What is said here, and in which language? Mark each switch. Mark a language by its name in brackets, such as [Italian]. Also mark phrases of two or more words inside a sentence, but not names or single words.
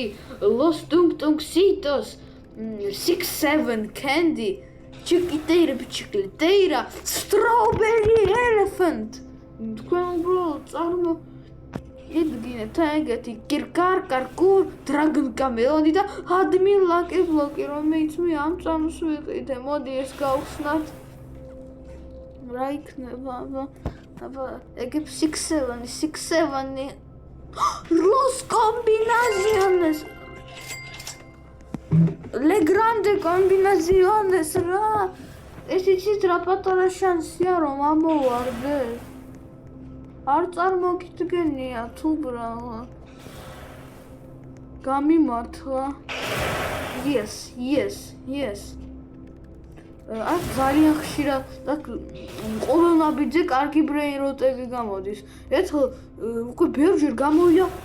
[Georgian] Los Tung-Tung-Citos 6-7 Candy Chiquiteira Strawberry Elephant თქვენ უბრალოდ წარმოიდგინეთ ეგეთი კირკარ-კარკურ Dragon Cameloni და admin lucky block რომელიც მე ამ წამს ვიყიდე მოდი ეს გავხსნათ რა იქნება აბა ეგ 6-7 Los combinaciones Le grande combinaciones რა ეს იცით რა პატარა შანსია რომ ამოვარდეს არ წარმოგიდგენია თუ ბრალო გამიმართლა yes აქ ძალიან ხშირად და ყოველნაბიჯზე კარგი ბრეინროტები გამოდის ერთხელ უკვე ბევრჯერ გამოვიდა